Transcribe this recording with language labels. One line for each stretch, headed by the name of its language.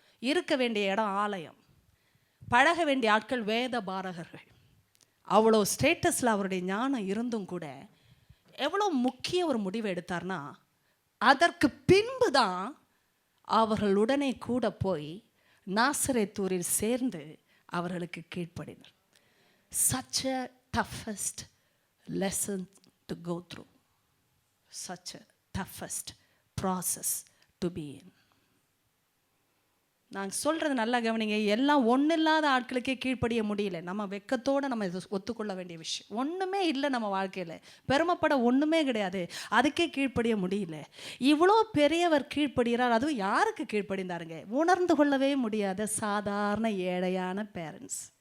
Tamil: இருக்க வேண்டிய இடம் ஆலயம், பழக வேண்டிய ஆட்கள் வேத பாரகர்கள். அவ்வளோ ஸ்டேட்டஸில் அவருடைய ஞானம் இருந்தும் கூட எவ்வளோ முக்கிய ஒரு முடிவு எடுத்தார்னா, அதற்கு பின்பு தான் அவர்களுடனே கூட போய் நாசரேத்தூரில் சேர்ந்து அவர்களுக்கு கீழ்ப்படினார்.
English: Such a toughest lesson to go through, such a toughest process to be in.
Tamil: நான் சொல்கிறது நல்லா கவனிங்க. எல்லாம் ஒன்றும் இல்லாத ஆட்களுக்கே கீழ்ப்படிய முடியல. நம்ம வெக்கத்தோடு நம்ம இதை ஒத்துக்கொள்ள வேண்டிய விஷயம். ஒன்றுமே இல்லை நம்ம வாழ்க்கையில், பெருமைப்பட ஒன்றுமே கிடையாது, அதுக்கே கீழ்ப்படிய முடியல. இவ்வளோ பெரியவர் கீழ்ப்படுகிறார். அதுவும் யாருக்கு கீழ்ப்படிந்தாருங்க? உணர்ந்து கொள்ளவே முடியாத சாதாரண ஏழையான பேரண்ட்ஸ்.